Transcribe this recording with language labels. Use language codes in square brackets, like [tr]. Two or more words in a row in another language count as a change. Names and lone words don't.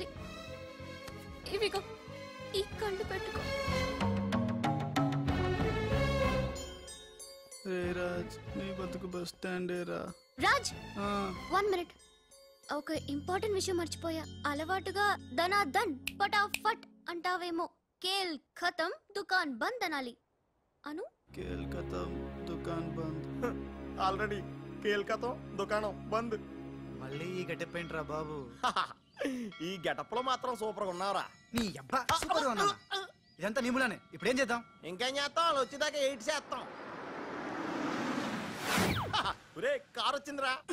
[te] ఇవిగో ఈ కళ్ళు పెట్టుకో. రాజ్, నీ బతుకు బస్ స్టాండేరా. రాజ్, 1 మినిట్. ఒక ఇంపార్టెంట్ విషయం మర్చిపోయా. అలవాటుగా [hi] धनाधन फटाफट [te] అంటావేమో. [hi] खेल खत्म दुकान बंद [te] అనాలి. అను [hi] खेल खत्म दुकान बंद. [te] ఆల్రెడీ [hi] खेल खत्म [te] దుకాణం బంద్. మళ్ళీ ఈ గెటప్ ఏంట్రా బాబు? ఈ గెటప్ లో మాత్రం సూపర్ గా ఉన్నావురా. నీ అబ్బా సూపర్ గా ఉన్నా. ఇదంతా నీ మూలానే. ఇప్పుడు ఏం చేద్దాం? ఇంకేం చేస్తాం? వాళ్ళు వచ్చేదాకా 8 చేస్తాం. ఒరే కార్ వచ్చిందిరా.